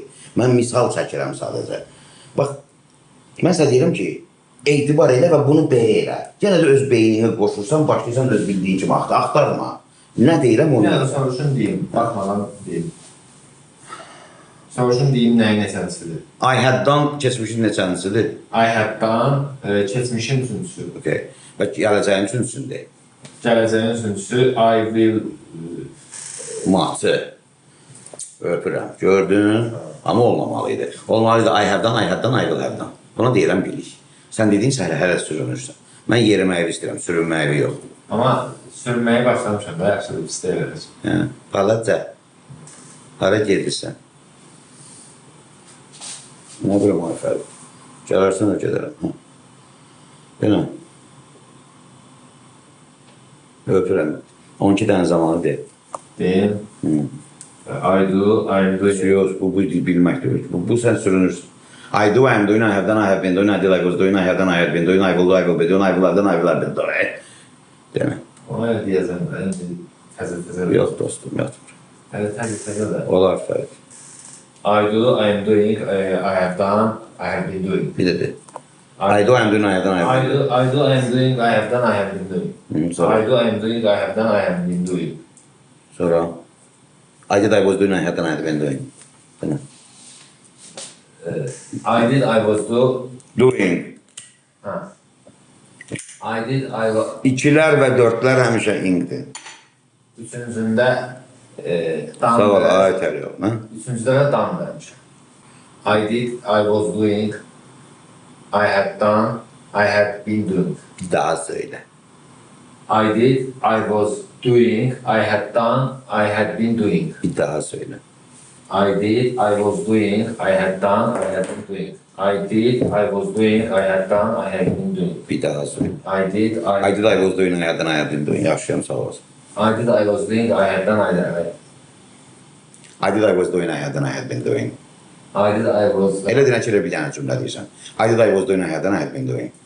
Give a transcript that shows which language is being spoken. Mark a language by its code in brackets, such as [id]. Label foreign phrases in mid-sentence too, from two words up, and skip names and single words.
[az] Mən misal çəkirəm sadəcə. Bax, mən sənə deyirəm ki, etibar elə və bunu belə elə. Yenə də öz beynini qoşursan, başlayırsan öz bildiyin kimi axtarma. Nə deyirəm onu? Yəni, soruşun deyim, baxmadan deyim. Soruşun deyim nəyin neçənisidir? [en] I had done [az] keçmişin neçənisidir? [en] I have done [az] keçmişin üçüncüsü. [en] Okay. [az] Və gələcəyin üçüncüsündür. Gələcəyin üçüncüsü [en] I will [az] Matı. Öpürəm. Gördün? Amma olmamalıydı. [en] Olmalıydı I have done, I had done, I will have done. [az] Buna deyirəm bilik. Sən dedin sən hələ sürünürsən. Mən yeriməyi istəyirəm, sürünməyi yox. Amma sürməyə başlamışam da, yaxşıdır, pis deyil eləcək. Hə, qalaca. Hara gedirsən? Nə biləm, ayfəri. Gələrsən, o gedərəm. Belə. Öpürəm. 12 dənə zamanı deyil. Deyim. [en] I do, I am doing. [az] Yox, bu bilmək deyil. Bu sən sürünürsün. [en] I do, I am doing, I have done, I have been doing, I did, I was doing, I have done, I have been doing, I will do, I will be doing, I will have done, I will have been doing. [az] Demə. Ona elə deyəcəm, təzə-təzə. Yox dostum, yoxdur. Hələ təzə-təzə də. Olar fərq. [en] I do, I am doing, I have done, I have been doing. [az] Bir də de. [en] I do, I am doing, I have done, I have been doing. I do, I am doing, I have done, I have been doing. [az] Sonra. [en] I do, I am doing, I have done, I have been doing. [az] Sonra. [en] I did, I was doing, I had done, I had been doing. [az] Demə. [en] I did, I was Doing. Ha. I did, I was. [az] İkilər və dördlər həmişə ingdir. Üçüncündə dan. Sağ ol, ayətəli yox. Üçüncüdə də dan vermişəm. [en] I did, I was doing, I had done, I had been doing. [az] Daha söylə. [en] I did, I was doing, I had done, I had been doing. [az] Bir daha söylə. [en] I did, I was doing, I had done, I had been doing. I did, I was doing, I had done, I had been doing. [az] Bir daha söylə. [en] I did, I did, I was doing, I had done, I had been doing. [az] Yaxşıyam, sağ olasın. [en] I did, I was doing, I had done, I had. I did, I was doing, I had done, I had been doing. I did, I was. [az] Elə deyən ki, elə bir dənə cümlə deyirsən. [en] I did, I was doing, I had done, I had been doing.